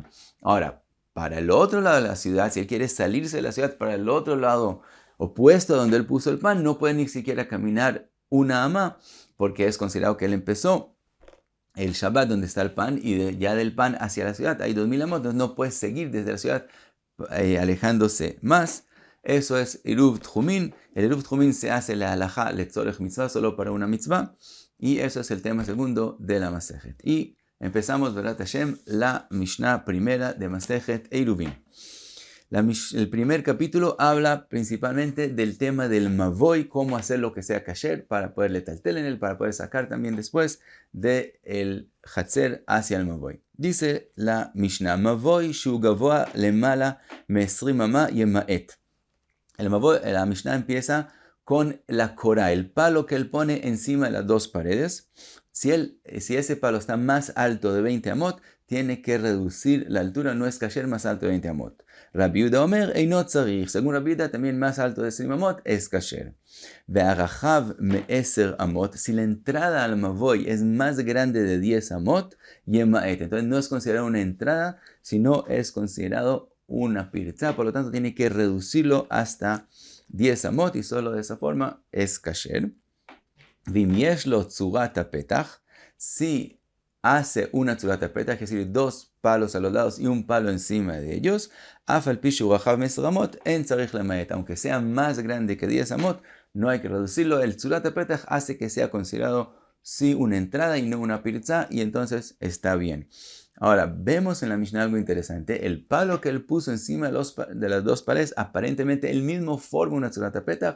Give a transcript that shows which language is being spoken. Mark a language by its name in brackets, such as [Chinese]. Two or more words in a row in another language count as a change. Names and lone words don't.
[Spanish] Ahora, para el otro lado de la ciudad, si él quiere salirse de la ciudad para el otro lado opuesto a donde él puso el pan, no puede ni siquiera caminar una amá, porque es considerado que él empezó el Shabbat donde está el pan y ya del pan hacia la ciudad hay 2000 amot, entonces no puede seguir desde la ciudad alejándose más. Eso es [Hebrew] עירוב תחומין. [Spanish] El [Hebrew] עירוב תחומין [Spanish] se hace la [Hebrew] הלכה לצורך מצוה, [Spanish] solo para una mitzvah, y eso es el tema segundo de la Masejet. Y empezamos, [Hebrew] בעזרת השם, [Spanish] la Mishnah primera de Masejet Eruvin. El primer capítulo habla principalmente del tema del mavoy, cómo hacer lo que sea kasher para poder letaltel en él, para poder sacar también después del hatzer hacia el mavoy. Dice la Mishnah, [Hebrew] מבוי שהוא גבוה למעלה מ-20 אמה ימעט. [Spanish] El mavoy, la Mishnah empieza con la korah, el palo que él pone encima de las dos paredes. Si ese palo está más alto de 20 amot, tiene que reducir la altura, no es kasher más alto de 20 amot. [Hebrew] רבי יהודה אומר אינו צריך. [Spanish] Según Rabbi Yehuda, también más alto de 20 amot es kasher. [Hebrew] ורחב מ-10 אמות. [Spanish] Si la entrada al mavoy es más grande de 10 amot, yemaet. Entonces no es considerado una entrada, sino es considerado una pirza. Por lo tanto, tiene que reducirlo hasta 10 amot y solo de esa forma es kasher. [Hebrew] ואם יש לו צורת הפתח. [Spanish] Si hace una [Hebrew] צורת הפתח, [Spanish] es decir, 2 palos a los lados y un palo encima de ellos, [Hebrew] אף על פי שהוא רחב מ-10 אמות אין צריך למעט. [Spanish] Aunque sea más grande que 10 amot, no hay que reducirlo. El [Hebrew] צורת הפתח [Spanish] hace que sea considerado sí una entrada y no una pirza, y entonces está bien. Ahora, vemos en la Mishnah algo interesante. El palo que él puso encima de las dos paredes, aparentemente él mismo forma una [Hebrew] צורת הפתח.